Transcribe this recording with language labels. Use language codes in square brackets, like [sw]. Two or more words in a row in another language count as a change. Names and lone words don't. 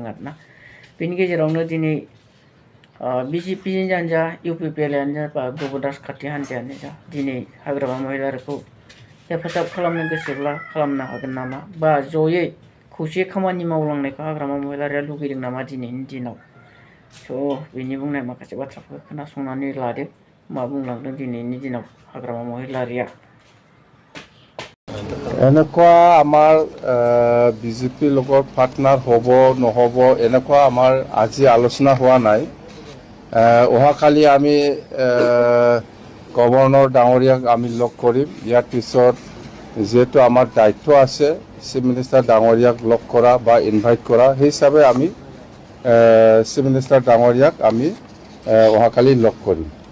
[brx] आरोना बेनि गेजेरावनो दिनै बिजेपियानो जा इउपिपिएलआनो जा बा गुबुन राजखान्थि हान्जायानो जा दिनै हाग्रामा महिलारिखौ हेफाजाब खालामनो गोसोब्ला खालामनो हागोन नामा बा जयै खौसे खामानि मावलांनायखौ हाग्रामा महिलारिया लुगैदों नामा दिनैनि दिनाव बेनि बुंनाय माखासे बाथ्राफोरखौ खोनासंनानै लादो मा बुंलांदों दिनैनि दिनाव हाग्रामा महिलारिया [as] এনেকুৱা আমাৰ বিজেপিৰ লগত পাৰ্টনাৰ হ'ব নহ'ব এনেকুৱা আমাৰ আজি আলোচনা হোৱা নাই অহাকালি আমি গভৰ্ণৰ ডাঙৰীয়াক আমি লগ কৰিম ইয়াৰ পিছত যেহেতু আমাৰ দায়িত্ব আছে [en] chief minister [as] ডাঙৰীয়াক লগ কৰা বা ইনভাইট কৰা সেই হিচাপে আমি [en] chief minister [as] ডাঙৰীয়াক আমি অহাকালি লগ কৰিম